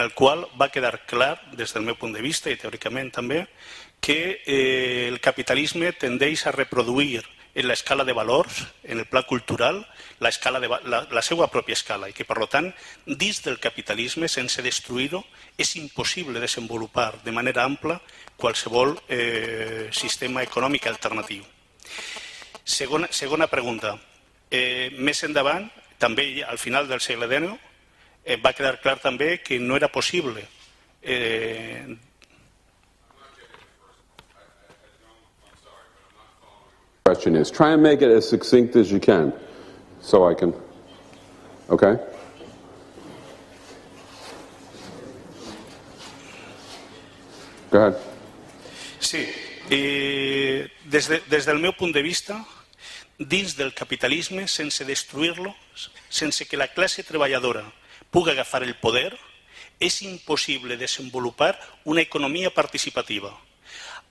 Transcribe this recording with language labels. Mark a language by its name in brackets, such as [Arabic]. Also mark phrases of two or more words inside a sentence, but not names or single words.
[Catalan] el qual va quedar clar, des del meu punt de vista i teòricament també, que el capitalisme tendeix a reproduir en l'escala de valors, en el pla cultural, la seva pròpia escala, i que, per tant, dins del capitalisme, sense destruir-ho, és impossible desenvolupar de manera ampla qualsevol sistema econòmic alternatiu. Segona pregunta. Més endavant, també al final del segle XIX, va quedar clar també que no era possible [English] question is. Try and make it as succinct as you can, so I can, okay? Go ahead. [Catalan] Sí, des del meu punt de vista, dins del capitalisme, sense destruir-lo, sense que la classe treballadora pugui agafar el poder, és impossible desenvolupar una economia participativa.